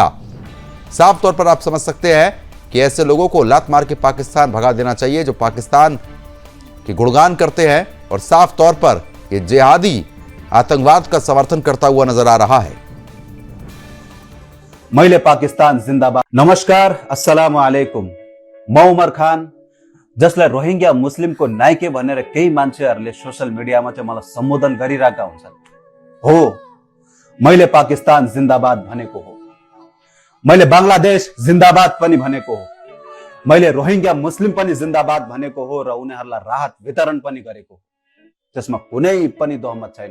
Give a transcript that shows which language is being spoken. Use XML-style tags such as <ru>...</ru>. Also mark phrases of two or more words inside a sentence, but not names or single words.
<hi>साफ तौर पर आप समझ सकते हैं कि ऐसे लोगों को लात मार के पाकिस्तान भगा देना चाहिए जो पाकिस्तान के गुणगान करते हैं और साफ तौर पर ये जिहादी आतंकवाद का समर्थन करता हुआ नजर आ रहा है।</hi> <ne>मैले पाकिस्तान जिंदाबाद। नमस्कार,</ne> <ar>السلام عليكم.</ar> <ne>म उमर खान, जसलाई रोहिंग्या मुस्लिमको नाइके भनेर केही मान्छेहरूले सोशल मिडियामा चाहिँ मलाई सम्बोधन गरिरहेका हुन्छन्। हो, मैले पाकिस्तान जिंदाबाद भनेको हो। मैले बंगलादेश जिंदाबाद पनि भनेको हो। मैले रोहिंग्या मुस्लिम पनि जिंदाबाद भनेको हो र उनीहरूलाई राहत वितरण पनि गरेको हो, जसमा कुनै पनि दोहमत छैन।</ne>